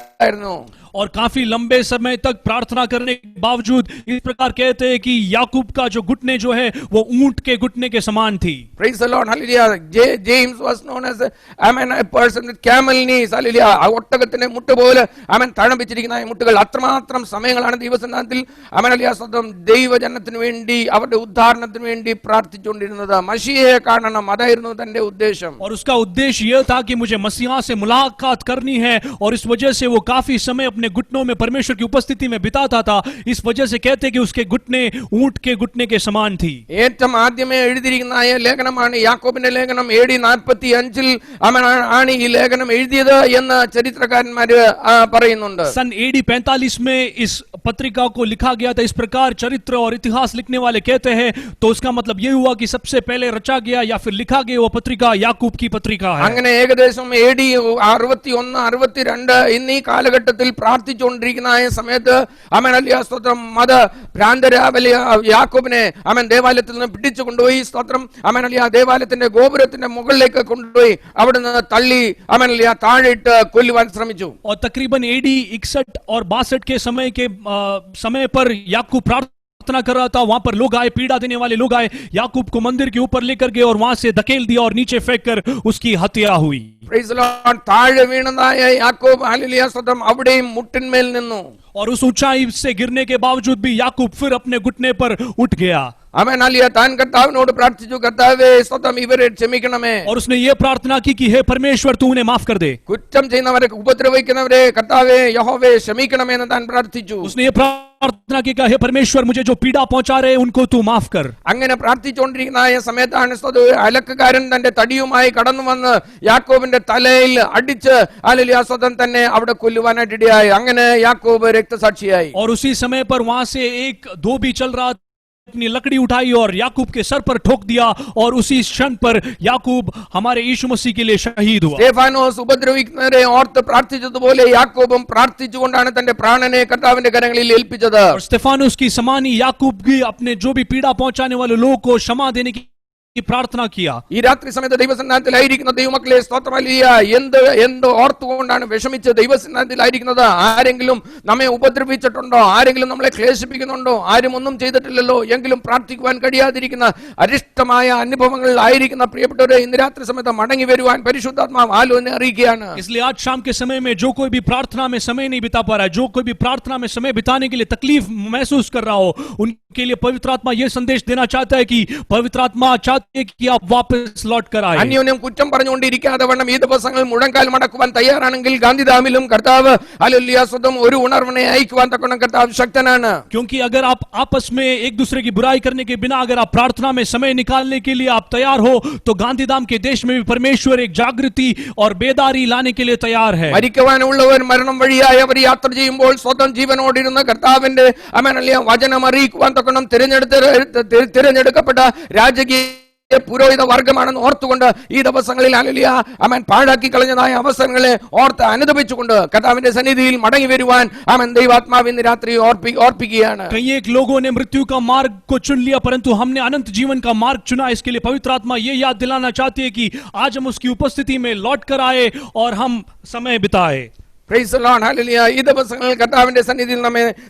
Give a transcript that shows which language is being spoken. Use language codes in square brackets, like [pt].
[hi] और काफी लंबे समय तक प्रार्थना करने के बावजूद इस प्रकार कहते हैं कि याकूब का जो घुटने जो है वो ऊंट के घुटने के समान थी. [en] Praise the Lord, hallelujah. James was known as a person with camel knees, hallelujah. [ml] ഒട്ടകത്തിന്റെ മുട്ട് പോലെ തഴമ്പിച്ചിരിക്കുന്ന മുട്ടുകൾ. അത്രമാത്രം സമയങ്ങളാണ് ദൈവസന്നിധിയിൽ ദൈവജനത്തിന് വേണ്ടി അവരുടെ ഉദ്ധാരണത്തിന് വേണ്ടി പ്രാർത്ഥിച്ചുകൊണ്ടിരുന്നത്. മശിഹയെ കാണണം, അതായിരുന്നു തന്റെ ഉദ്ദേശം. [hi] और उसका उद्देश्य यह था कि मुझे मसीहा से मुलाकात करनी है, और इस वजह से वो काफी समय अपने घुटनों में परमेश्वर की उपस्थिति में बिताता था. इस वजह से कहते हैं कि उसके घुटने ऊंट के घुटने के समान थी. [ml] ഏറ്റവും ആദ്യമേ എഴുതിയിരിക്കുന്ന ലേഖനമാണ് യാക്കോബിന്റെ ലേഖനം. AD 45 ആണ് ഈ ലേഖനം എഴുതിയത് എന്ന് ചരിത്രകാരന്മാര് പറയുന്നുണ്ട്. [hi] सन AD 45 में इस पत्रिका को लिखा गया था. इस प्रकार चरित्र और इतिहास लिखने वाले कहते हैं. तो उसका मतलब यह हुआ कि सबसे पहले रचा गया या फिर लिखा गया वो पत्रिका याकूब की पत्रिका है. [ml] അങ്ങനെ ഏകദേശം AD 61 62 എന്നീ കാലഘട്ടത്തിൽ പ്രാർത്ഥിച്ചുകൊണ്ടിരിക്കുന്ന സമയത്ത് സ്തോത്രം മത ഭ്രാന്തരാവലിയ യാക്കോബിനെ ദേവാലയത്തിൽ നിന്ന് പിടിച്ചു കൊണ്ടുപോയി സ്തോത്രം ദേവാലയത്തിന്റെ ഗോപുരത്തിന്റെ മുകളിലേക്ക് കൊണ്ടുപോയി അവിടുന്ന് തള്ളി താഴെയിട്ട് കൊല്ലുവാൻ ശ്രമിച്ചു. [hi] और तकरीबन AD 61 और 62 के समय पर याकूब प्रार्थना कर रहा था. वहां पर लोग आए, पीड़ा देने वाले लोग आए, याकूब को मंदिर के ऊपर लेकर गए और वहां से धकेल दिया और नीचे फेंक कर उसकी हत्या हुई. [en] Praise the Lord. [ml] താഴെ വീണതായ യാക്കോബ് ഹല്ലേലൂയ സ്തോത്രം അവിടെയും മുട്ടിന്മേൽ നിന്നു. [hi] और उस ऊंचाई से गिरने के बावजूद भी याकूब फिर अपने घुटने पर उठ गया. [ml] താൻ കർത്താവിനോട് പ്രാർത്ഥിച്ചു, കർത്താവേ സ്തോത്രം ഇവരെ ക്ഷമിക്കണമേ. [hi] और उसने ये प्रार्थना की कि हे परमेश्वर तू उन्हें माफ कर दे. [ml] കുറ്റം ചെയ്യുന്നവരെ ഉപദ്രവിക്കുന്നവരെ കർത്താവേ യഹോവേ ക്ഷമിക്കണമേ എന്ന് താൻ പ്രാർത്ഥിച്ചു. [hi] उसने ये प्रार्थना की हे परमेश्वर मुझे जो पीड़ा पहुंचा रहे उनको तू माफ कर. [ml] അങ്ങനെ പ്രാർത്ഥിച്ചുകൊണ്ടിരിക്കുന്ന സമയത്താണ് അലക്കുകാരൻ തന്റെ തടിയുമായി കടന്നു വന്ന് യാക്കോബിന്റെ തലയിൽ അടിച്ച് ഹല്ലേലൂയ സ്തോത്രം തന്നെ അവിടെ കൊല്ലുവാനായിട്ട് ഇടയായി. അങ്ങനെ യാക്കോബ് രക്തസാക്ഷിയായി. [hi] और उसी समय पर वहां से एक धोबी चल रहा, अपनी लकड़ी उठाई और याकूब के सर पर ठोक दिया, और उसी क्षण पर याकूब हमारे यीशु मसीह के लिए शहीद हुआ. [ml] സ്തെഫാനോസ് ഉപദ്രവിക്കുന്നവരെ ഓർത്ത് പ്രാർത്ഥിച്ചതുപോലെ യാക്കോബും പ്രാർത്ഥിച്ചുകൊണ്ടാണ് തന്റെ പ്രാണനെ കർത്താവിന്റെ കരങ്ങളിൽ ഏൽപ്പിച്ചത്. [hi] और स्तेफानोस की समानी याकूब भी अपने जो भी पीड़ा पहुंचाने वाले लोगों को क्षमा देने की പ്രാർത്ഥന किया. [ml] ഈ രാത്രി സമയത്ത് ദൈവസന്നിധിയിലായിരിക്കുന്ന ദൈവമക്കളെ സ്തോത്രം ഹല്ലേലൂയ. എന്ത് ഓർത്തുകൊണ്ടാണ് വിഷമിച്ച് ദൈവസന്നിധിയിലായിരിക്കുന്നത്? ആരെങ്കിലും നമ്മെ ഉപദ്രവിച്ചിട്ടുണ്ടോ? ആരെങ്കിലും നമ്മളെ ക്ലേശിപ്പിക്കുന്നുണ്ടോ? ആരും ഒന്നും ചെയ്തിട്ടില്ലല്ലോ എങ്കിലും പ്രാർത്ഥിക്കുവാൻ കഴിയാതിരിക്കുന്ന അരിഷ്ടമായ അനുഭവങ്ങളിൽ ആയിരിക്കുന്ന പ്രിയപ്പെട്ടവരെ, ഇന്ന് രാത്രി സമയത്ത് മടങ്ങി വരുവാൻ പരിശുദ്ധാത്മാവ് ആലോചന അറിയിക്കുകയാണ്. [hi] इसलिए आज शाम के समय में जो कोई भी प्रार्थना में समय नहीं बिता पा रहा है, जो कोई भी प्रार्थना में समय बिताने के लिए तकलीफ महसूस कर रहा हो, उनके लिए पवित्र आत्मा यह संदेश देना चाहता है कि पवित्र आत्मा कि आप वापस लौट कर आए. [ml] അന്യോന്യം കുറ്റം പറഞ്ഞുകൊണ്ടിരിക്കാതെ വണ്ണം ഈ ദിവസങ്ങൾ മുഴങ്കാൽ മടക്കുവാൻ തയ്യാറാണെങ്കിൽ ഗാന്ധിധാമിലും കർത്താവ് ഹല്ലേലൂയ സ്വന്തം ഒരു ഉണർവിനെ അയക്കുവാൻ തക്കവണ്ണം കർത്താവ് ശക്തനാണ്. [hi] क्योंकि अगर आप आपस में एक दूसरे की बुराई करने के बिना अगर आप प्रार्थना में समय निकालने के लिए आप तैयार हो, तो गांधीधाम के देश में भी परमेश्वर एक जागृति और बेदारी लाने के लिए तैयार है. [ml] മരിക്കുവാനുള്ളവർ മരണം വഴിയായി അവർ യാത്ര ചെയ്യുമ്പോൾ സ്വന്തം ജീവനോടിരുന്ന കർത്താവിന്റെ വചനം അറിയിക്കുവാൻ തക്കവണ്ണം തിരഞ്ഞെടുക്കപ്പെട്ട രാജകീയ പുരോഹിത വർഗമാണെന്ന് ഓർത്തുകൊണ്ട് ഈ ദിവസങ്ങളിൽ ഹല്ലേലൂയ പാഴാക്കി കളഞ്ഞതായ അവസരങ്ങളെ ഓർത്ത് അനുദപിച്ചുകൊണ്ട് കർത്താവിന്റെ സന്നിധിയിൽ മടങ്ങി വരുവാൻ ദൈവാത്മാവ് ഇന്ന് രാത്രി ഓർപ്പിക്കുകയാണ്. [hi] कई एक लोगों ने मृत्यु का मार्ग को चुन लिया, परंतु हमने अनंत जीवन का मार्ग चुना. इसके लिए पवित्र आत्मा ये याद दिलाना चाहती है कि आज हम उसकी उपस्थिति में लौट कर आए और हम समय बिताए. [en] Praise the lord, hallelujah. [ml] ഈ ദിവസങ്ങളിൽ കർത്താവിന്റെ സന്നിധിയിൽ നമ്മെ